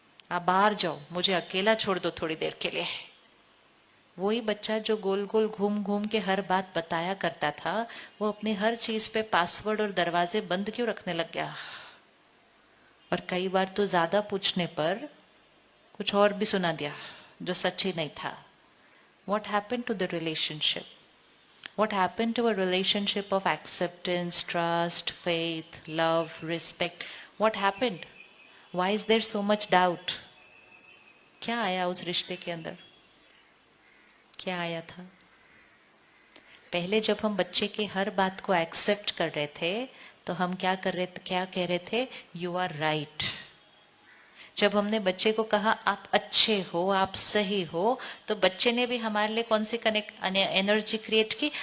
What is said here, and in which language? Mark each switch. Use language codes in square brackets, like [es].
[hi] आप बाहर जाओ, मुझे अकेला छोड़ दो थोड़ी देर के लिए। वही बच्चा जो गोल गोल घूम घूम के हर बात बताया करता था, वो अपनी हर चीज पे पासवर्ड और दरवाजे बंद क्यों रखने लग गया? और कई बार तो ज्यादा पूछने पर कुछ और भी सुना दिया जो सच ही नहीं था। [en] What happened to the relationship? What happened to a relationship of acceptance, trust, faith, love, respect? What happened? Why is there so much doubt? [hi] क्या आया उस रिश्ते के अंदर? क्या आया था? पहले जब हम बच्चे की हर बात को एक्सेप्ट कर रहे थे, तो हम क्या कह रहे थे? [en] You are right. [hi] जब हमने बच्चे को कहा आप अच्छे हो, आप सही हो, तो बच्चे ने भी हमारे लिए कौन सी एनर्जी क्रिएट की?